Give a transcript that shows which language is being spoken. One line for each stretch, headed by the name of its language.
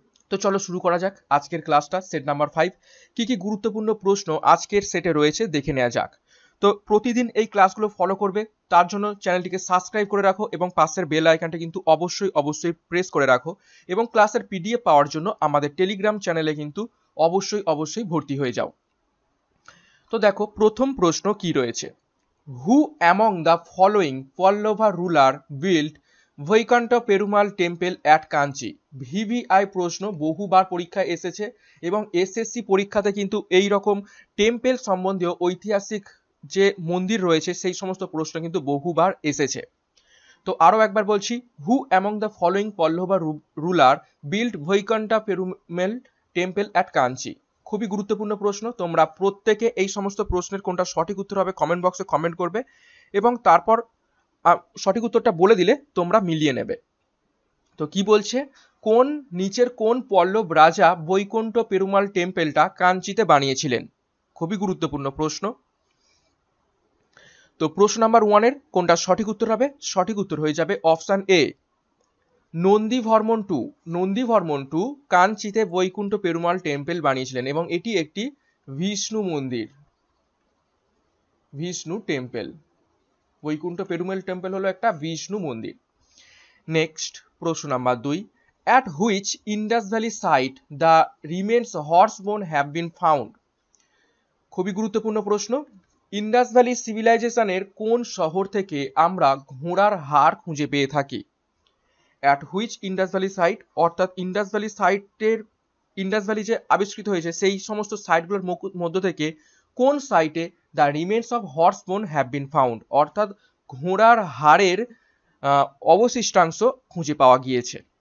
Bangla: তো চলো শুরু করা যাক আজকের ক্লাসটা। সেট নাম্বার 5 কি কি গুরুত্বপূর্ণ প্রশ্ন আজকের সেটে রয়েছে দেখে নেওয়া যাক। তো প্রতিদিন এই ক্লাসগুলো ফলো করবে, তার জন্য চ্যানেলটিকে সাবস্ক্রাইব করে রাখো এবং পাশের বেল আইকনটা কিন্তু অবশ্যই প্রেস করে রাখো এবং ক্লাসের পিডিএফ পাওয়ার জন্য আমাদের টেলিগ্রাম চ্যানেলে কিন্তু অবশ্যই ভর্তি হয়ে যাও। তো দেখো প্রথম প্রশ্ন কি রয়েছে।
English: Who among the following Pallava ruler built Vaikunta Perumal Temple at Kanchi?
Bangla: VVI প্রশ্ন, বহুবার পরীক্ষায় এসেছে এবং এসএসসি পরীক্ষাতে কিন্তু এই রকম টেম্পল সম্বন্ধীয় ঐতিহাসিক যে মন্দির রয়েছে সেই সমস্ত প্রশ্ন কিন্তু বহুবার এসেছে। তো আরও একবার বলছি,
English: Who among the following Pallava ruler build Vaikuntha Perumal temple at Kanchi?
Bangla: খুবই গুরুত্বপূর্ণ প্রশ্ন। তোমরা প্রত্যেকে এই সমস্ত প্রশ্নের কোনটা সঠিক উত্তর হবে কমেন্ট বক্সে কমেন্ট করবে এবং তারপর সঠিক উত্তরটা বলে দিলে তোমরা মিলিয়ে নেবে। তো কি বলছে, কোন নিচের কোন পল্লব রাজা বৈকুণ্ঠ পেরুমাল টেম্পলটা কাঞ্চিতে বানিয়েছিলেন? খুবই গুরুত্বপূর্ণ প্রশ্ন। তো প্রশ্ন নাম্বার 1 কোনটা সঠিক উত্তর হবে? সঠিক উত্তর হয়ে যাবে option A, নন্দীবর্মন two কাঞ্চিতে Vaikuntha Perumal temple বানিয়েছিলেন এবং এটি একটি বিষ্ণু মন্দির, বিষ্ণু টেম্পল। বৈকুণ্ঠ পেরুমাল টেম্পল হলো একটা বিষ্ণু মন্দির। নেক্সট প্রশ্ন number 2,
English: at which Indus Valley site the remains horse bone have been found?
Bangla: খুবই গুরুত্বপূর্ণ প্রশ্ন। ইন্ডাস ভ্যালি সিভিলাইজেশনের কোন শহর থেকে আমরা ঘোড়ার হাড় খুঁজে পেয়ে থাকি?
English: at which Indus valley site,
Bangla: অর্থাৎ ইন্ডাস ভ্যালি সাইটের, ইন্ডাস ভ্যালি যে আবিষ্কৃত হয়েছে সেই সমস্ত সাইটগুলোর মধ্য থেকে কোন সাইটে
English: the remains of horse bone have been found,
Bangla: অর্থাৎ ঘোড়ার হাড়ের অবশিষ্টাংশ খুঁজে পাওয়া গিয়েছে?